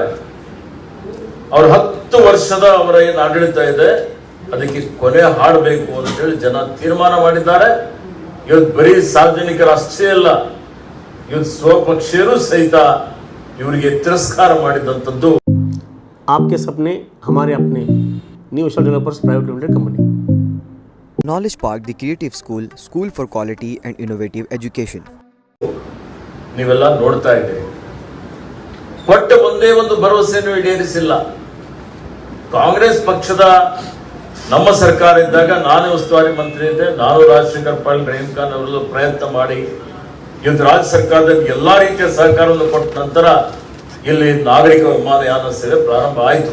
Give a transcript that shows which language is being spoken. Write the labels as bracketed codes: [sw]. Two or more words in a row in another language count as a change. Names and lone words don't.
[kn] ಅವ್ರ 10 ವರ್ಷದ ಅವರ ಏನು ಆಡಳಿತ ಇದೆ ಅದಕ್ಕೆ ಕೊನೆ ಹಾಡಬೇಕು ಅಂತ ಹೇಳಿ ಜನ ತೀರ್ಮಾನ ಮಾಡಿದ್ದಾರೆ. ಇವತ್ತು ಬರೀ ಸಾರ್ವಜನಿಕರು ಅಷ್ಟೇ ಅಲ್ಲ, ಇವತ್ತು ಸ್ವಪಕ್ಷೀಯರು ಸಹಿತ ಇವರಿಗೆ ತಿರಸ್ಕಾರ ಮಾಡಿದಂಥದ್ದು. [hi] आपके सपने हमारे अपने न्यू एशिया डेवलपर्स प्राइवेट लिमिटेड कंपनी. [en] Knowledge Park, the Creative School, School for Quality and Innovative Education. [kn] ನೀವೆಲ್ಲ ನೋಡ್ತಾ ಇದ್ದೀರಿ, ಒಟ್ಟು ಒಂದೇ ಒಂದು ಭರವಸೆಯನ್ನು ಈಡೇರಿಸಿಲ್ಲ. ಕಾಂಗ್ರೆಸ್ ಪಕ್ಷದ ನಮ್ಮ ಸರ್ಕಾರ ಇದ್ದಾಗ ನಾನೇ ಉಸ್ತುವಾರಿ ಮಂತ್ರಿ ಇದ್ದೆ. ನಾನು ರಾಜಶೇಖರ್ ಪಾಟೀಲ್, ರಹೀಂ ಖಾನ್ ಅವರೆಲ್ಲ ಪ್ರಯತ್ನ ಮಾಡಿ ಇವತ್ತು ರಾಜ್ಯ ಸರ್ಕಾರದಲ್ಲಿ ಎಲ್ಲಾ ರೀತಿಯ ಸಹಕಾರವನ್ನು ಕೊಟ್ಟ ನಂತರ ಇಲ್ಲಿ ನಾಗರಿಕ ವಿಮಾನಯಾನ ಸೇವೆ ಪ್ರಾರಂಭ ಆಯಿತು.